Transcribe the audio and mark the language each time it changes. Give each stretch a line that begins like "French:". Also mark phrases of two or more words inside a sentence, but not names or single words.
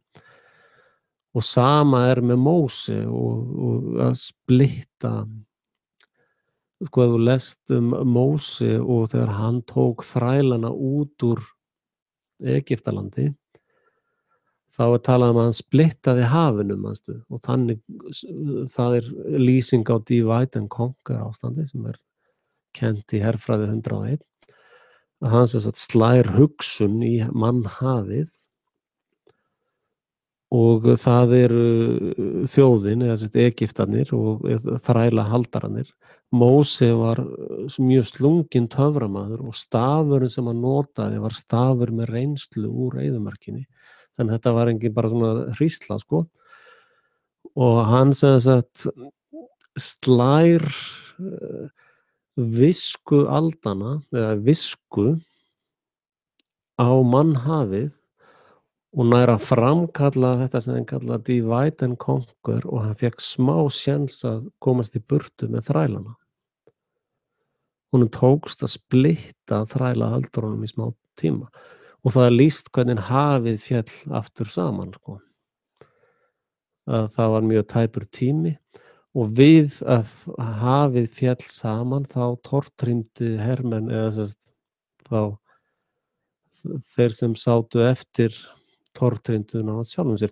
Icelandic: Og sama með Móse og að splitta, sko, ef þú lest Móse og þegar hann tók þrælana út úr Egyptalandi, þá talað að hann splittaði hafinu, manstu, og þannig það lýsing á
English: divide and conquer
Icelandic: ástandi sem kennt í herfræði 101, að hann slær hugsun í mannhafið, og það þjóðin, eða Egyptarnir og þræla haldararnir. Móse var mjög slunginn töframaður og stafurinn sem hann notaði var stafur með reynslu úr eyðimörkinni. Þannig þetta var engin bara svona hrísla, sko. Og hann slær visku aldanna eða visku á mannhafið og nær að framkalla þetta sem hann kalla
English: divide and conquer
Icelandic: og hann fékk smá séns að komast í burtu með þrælana. Honum tókst að splitta þrælahaldurunum í smá tíma og það lýst hvernig hafið féll aftur saman, sko. Að það var mjög tæpur tími og við að hafið féll saman þá tortryndi hermenn eða þá þeir sem sátu eftir tortrynduna á sjálfum sér.